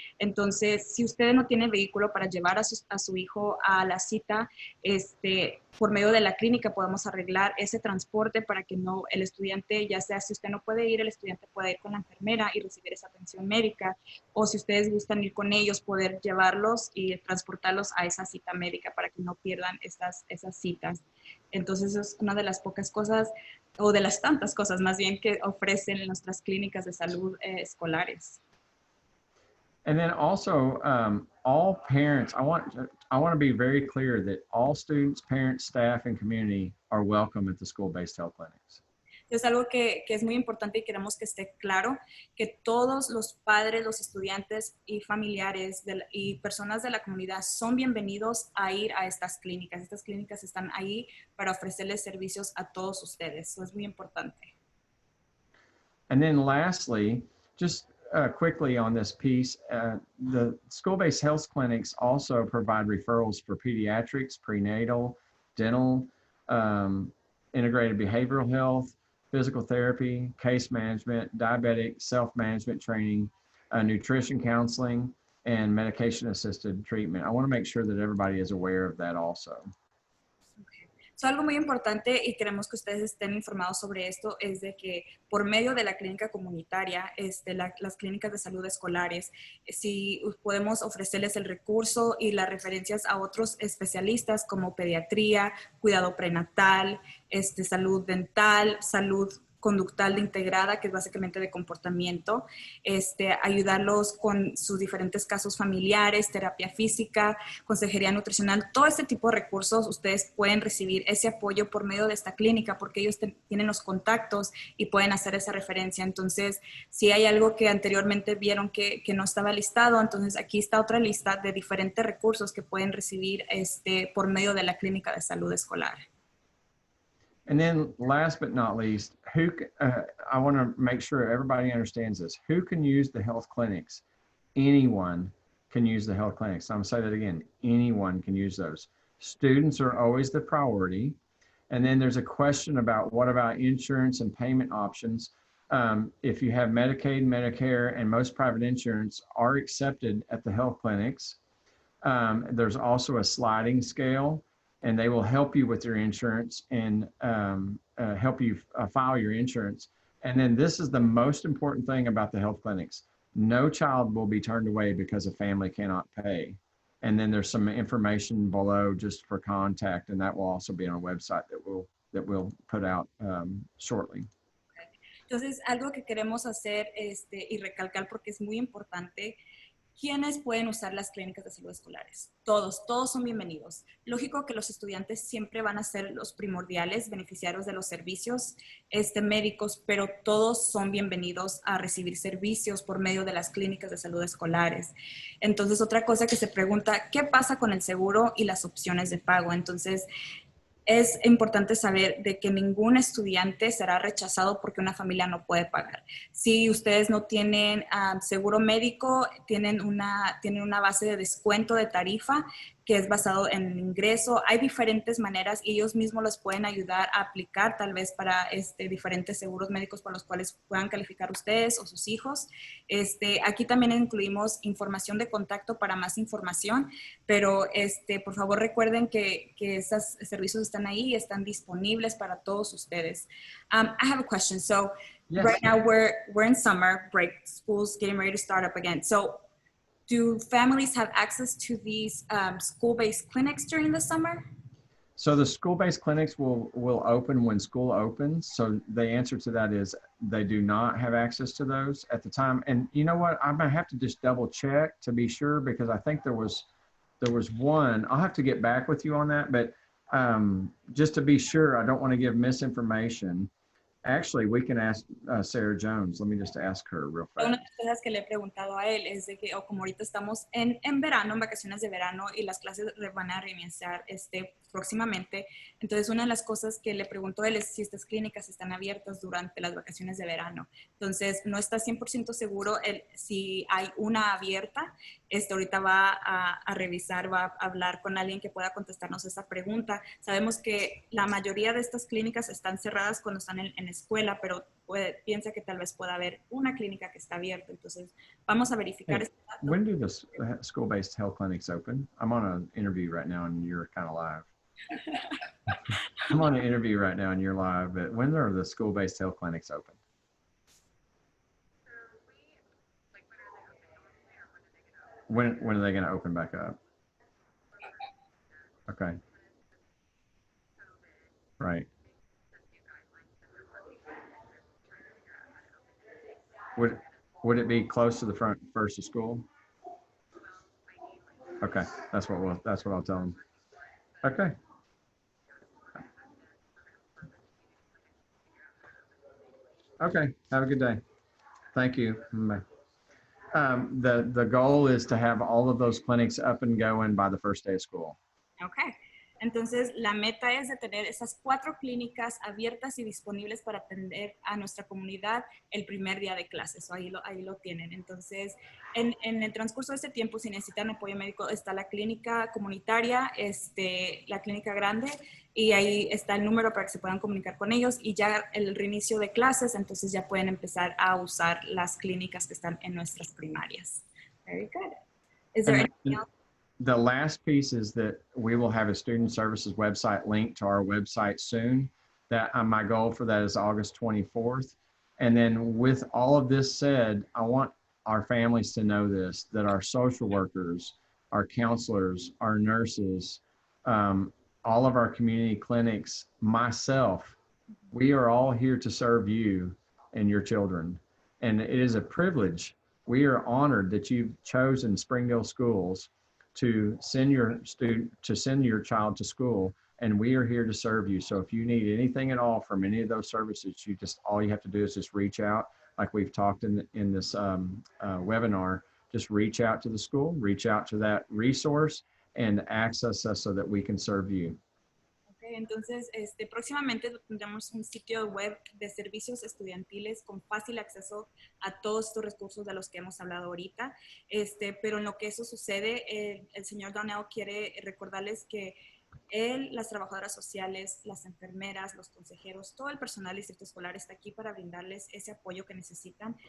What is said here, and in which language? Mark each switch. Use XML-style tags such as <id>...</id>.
<es>Entonces, si usted no tiene vehículo para llevar a su hijo a la cita, por medio de la clínica podemos arreglar ese transporte para que el estudiante, ya sea si usted no puede ir, el estudiante pueda ir con la enfermera y recibir esa atención médica, o si ustedes gustan ir con ellos, poder llevarlos y transportarlos a esa cita médica para que no pierdan esas citas. Entonces, es una de las pocas cosas, o de las tantas cosas más bien, que ofrecen nuestras clínicas de salud escolares.</es> <en>And then also, all parents, I want to be very clear that all students, parents, staff, and community are welcome at the school-based health clinics.</en> <es>Es algo que es muy importante y queremos que esté claro, que todos los padres, los estudiantes y familiares y personas de la comunidad son bienvenidos a ir a estas clínicas. Estas clínicas están ahí para ofrecerles servicios a todos ustedes. Eso es muy importante.</es> <en>And then lastly, just quickly on this piece, the school-based health clinics also provide referrals for pediatrics, prenatal, dental, integrated behavioral health, physical therapy, case management, diabetic self-management training, nutrition counseling, and medication-assisted treatment. I want to make sure that everybody is aware of that also.</en> <es>So, algo muy importante y queremos que ustedes estén informados sobre esto es de que por medio de la clínica comunitaria, las clínicas de salud escolares, si podemos ofrecerles el recurso y las referencias a otros especialistas como pediatría, cuidado prenatal, salud dental, salud conductal integrada, que es básicamente de comportamiento, ayudarlos con sus diferentes casos familiares, terapia física, consejería nutricional, todo este tipo de recursos, ustedes pueden recibir ese apoyo por medio de esta clínica porque ellos tienen los contactos y pueden hacer esa referencia. Entonces, si hay algo que anteriormente vieron que no estaba listado, entonces aquí está otra lista de diferentes recursos que pueden recibir por medio de la clínica de salud escolar.</es> <en>And then last but not least, I want to make sure everybody understands this. Who can use the health clinics? Anyone can use the health clinics. I'm going to say that again. Anyone can use those. Students are always the priority. And then there's a question about what about insurance and payment options. If you have Medicaid, Medicare, and most private insurance are accepted at the health clinics. There's also a sliding scale, and they will help you with your insurance and help you file your insurance. And then this is the most important thing about the health clinics. No child will be turned away because a family cannot pay. And then there's some information below just for contact, and that will also be on a website that we'll put out shortly.</en> <es>Entonces, algo que queremos hacer y recalcar porque es muy importante, ¿Quiénes pueden usar las clínicas de salud escolares? Todos son bienvenidos. Lógico que los estudiantes siempre van a ser los primordiales beneficiarios de los servicios médicos, pero todos son bienvenidos a recibir servicios por medio de las clínicas de salud escolares. Entonces, otra cosa que se pregunta, ¿qué pasa con el seguro y las opciones de pago? Entonces, es importante saber de que ningún estudiante será rechazado porque una familia no puede pagar. Si ustedes no tienen seguro médico, tienen una base de descuento de tarifa que es basado en el ingreso. Hay diferentes maneras y ellos mismos los pueden ayudar a aplicar tal vez para diferentes seguros médicos por los cuales puedan calificar ustedes o sus hijos. Aquí también incluimos información de contacto para más información, pero por favor recuerden que esos servicios están ahí y están disponibles para todos ustedes.</es> <en>I have a question. So Yes. right now we're in summer break, school's getting ready to start up again. So do families have access to these school-based clinics during the summer? So the school-based clinics will open when school opens. So the answer to that is they do not have access to those at the time. And you know what? I'm gonna have to just double check to be sure, because I think there was one. I'll have to get back with you on that, but just to be sure, I don't want to give misinformation. Actually, we can ask Sarah Jones. Let me just ask her real fast.</en> <es>Una de las cosas que le he preguntado a él es de que, como ahorita estamos en verano, en vacaciones de verano, y las clases van a reiniciar próximamente, entonces una de las cosas que le preguntó a él es si estas clínicas están abiertas durante las vacaciones de verano. Entonces no está 100% seguro si hay una abierta. Ahorita va a revisar, va a hablar con alguien que pueda contestarnos esa pregunta. Sabemos que la mayoría de estas clínicas están cerradas cuando están en escuela, pero piensa que tal vez pueda haber una clínica que está abierta. Entonces, vamos a verificar.</es> <en>Hey, when do the school-based health clinics open? I'm on an interview right now and you're kind of live. I'm on an interview right now and you're live, but when are the school-based health clinics open? When are they going to open back up? Okay. Right. Would it be close to the first of school? Okay, that's what I'll tell them. Okay. Okay. Have a good day. Thank you. Bye. The goal is to have all of those clinics up and going by the first day of school. Okay.</en> <es>Entonces, la meta es de tener esas 4 clínicas abiertas y disponibles para atender a nuestra comunidad el primer día de clases. Ahí lo tienen. Entonces, en el transcurso de este tiempo, si necesitan apoyo médico, está la clínica comunitaria, la clínica grande, y ahí está el número para que se puedan comunicar con ellos. Y ya el reinicio de clases, entonces ya pueden empezar a usar las clínicas que están en nuestras primarias.</es> <en>Very good. Is there anything else? The last piece is that we will have a student services website linked to our website soon. That my goal for that is August 24th. And then with all of this said, I want our families to know this, that our social workers, our counselors, our nurses, all of our community clinics, myself, we are all here to serve you and your children. And it is a privilege. We are honored that you've chosen Springdale Schools to send your child to school, and we are here to serve you. So if you need anything at all from any of those services, all you have to do is just reach out, like we've talked in this webinar. Just reach out to the school, reach out to that resource, and access us so that we can serve you.</en> <es>Entonces, próximamente tendremos un sitio web de servicios estudiantiles con fácil acceso a todos estos recursos de los que hemos hablado ahorita. Pero en lo que eso sucede, el señor Donnell quiere recordarles que él, las trabajadoras sociales, las enfermeras, los consejeros, todo el personal del distrito escolar está aquí para brindarles ese apoyo que necesitan.</es>